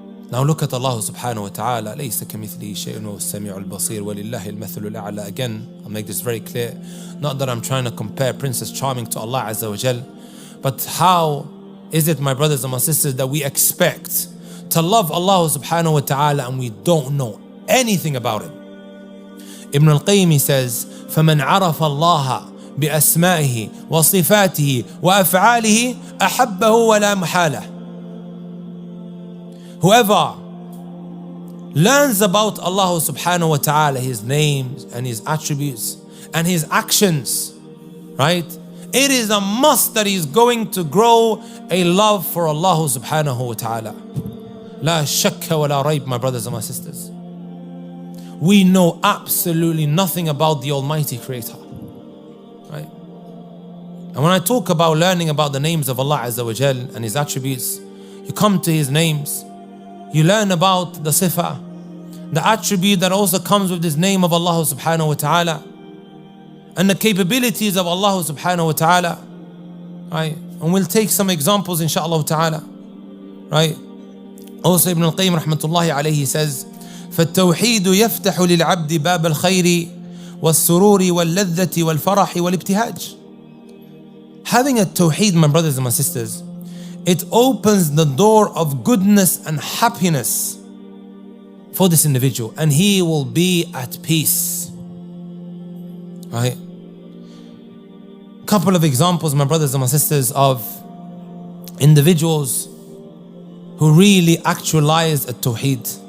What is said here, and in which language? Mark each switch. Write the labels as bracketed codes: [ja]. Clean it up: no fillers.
[en] Now look at Allah subhanahu wa ta'ala. [ar] لَيْسَ كَمِثْلِهِ شَيْءٌ وَهُوَ السَّمِيعُ الْبَصِيرُ وَلِلَّهِ الْمَثَلُ الْأَعْلَى. [en] Again, I'll make this very clear. Not that I'm trying to compare Princess Charming to Allah Azza wa Jal, but how is it, my brothers and my sisters, that we expect to love Allah subhanahu wa ta'ala and we don't know anything about Him? Ibn al-Qayyim says, [ar] فَمَنْ عَرَفَ اللَّهَ بِأَسْمَائِهِ وَصِفَاتِهِ وَأَفْعَالِهِ أَحَبَّهُ وَلَا مُحَالَهِ. [en] Whoever learns about Allah subhanahu wa ta'ala, His names and His attributes and His actions, right? It is a must that he's going to grow a love for Allah subhanahu wa ta'ala. [ar] La shakka wa la rayb, [en] my brothers and my sisters. We know absolutely nothing about the Almighty Creator, right? And when I talk about learning about the names of Allah Azza wa Jal and His attributes, you come to His names, you learn about the sifa, the attribute that also comes with this name of Allah subhanahu wa ta'ala, and the capabilities of Allah subhanahu wa ta'ala, right? and we'll take some examples inshallah ta'ala, right? Also Ibn al-Qayyim rahmatullahi alayhi says, [ar] فَالتَّوْحِيدُ يَفْتَحُ لِلْعَبْدِ بَابَ الْخَيْرِ وَالسُّرُورِ وَاللَّذَّةِ وَالْفَرَحِ وَالِابْتِهَاجِ. [en] Having a tawheed, my brothers and my sisters, it opens the door of goodness and happiness for this individual, and he will be at peace. Right? Couple of examples, my brothers and my sisters, of individuals who really actualized a tawheed.